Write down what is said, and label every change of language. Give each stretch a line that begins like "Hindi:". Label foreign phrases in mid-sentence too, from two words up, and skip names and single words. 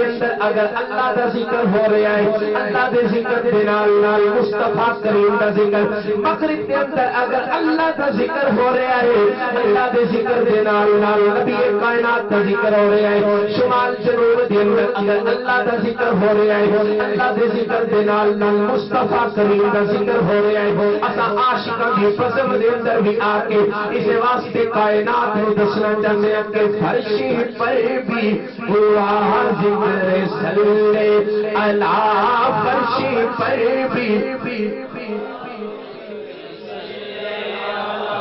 Punjabi: اندر اگر اللہ دا ذکر ہو رہا ہے اللہ دے ذکر دے نال نال مصطفیٰ کریم دا ذکر مغرب دے اندر اگر اللہ دا ذکر ہو رہا ہے اللہ دے ذکر دے نال نال نبی کائنات دا ذکر ہو رہا ہے شمال جنوب دے اندر اگر اللہ دا ذکر ہو رہا ہے اللہ دے ذکر دے نال نال مصطفیٰ کریم دا ذکر ہو رہا ہے اساں عاشقاں دی فضل دے اندر بھی آ کے اس واسطے کائنات نو دسنا چاہتے ہیں
Urdu: کہ فرش پر بھی ہوا ذکر صلی علی فرش پر بھی جس